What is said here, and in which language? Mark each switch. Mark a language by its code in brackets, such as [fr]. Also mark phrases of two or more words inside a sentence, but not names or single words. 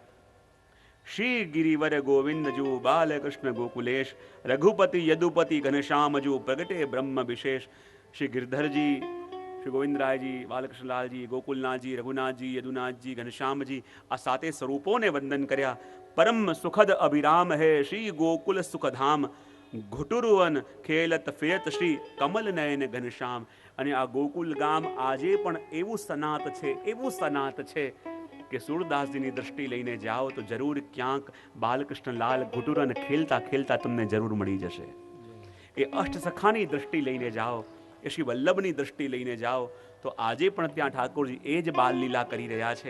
[hi] श्री गिरिवर गोविंदजु बालकृष्ण गोकुलेश रघुपति यदुपति घनश्यामजु प्रगटे ब्रह्म विशेष। [gu] શ્રી ગિરધરજી શ્રી ગોવિંદરાયજી બાલકૃષ્ણલાલજી ગોકુલનાથજી રઘુનાથજી યદુનાથજી ઘનશ્યામજી આ સાતે સ્વરૂપોને વંદન કર્યા। [hi] परम सुखद अभिराम है श्री गोकुल सुखधाम घुटुरुवन खेलत फिरत श्री कमल नयन घनश्याम। [gu] અને આ ગોકુલ ગામ આજે પણ એવું સનાત છે કે સુરદાસજીની દ્રષ્ટિ લઈને જાઓ તો જરૂર ક્યાંક બાલકૃષ્ણલાલ ઘુટુરન ખેલતા ખેલતા તમને જરૂર મળી જશે। એ અષ્ટસખાની દ્રષ્ટિ લઈને જાઓ એ શ્રી વલ્લભની દ્રષ્ટિ લઈને જાઓ તો આજે પણ ત્યાં ઠાકોરજી એ જ બાલ લીલા કરી રહ્યા છે।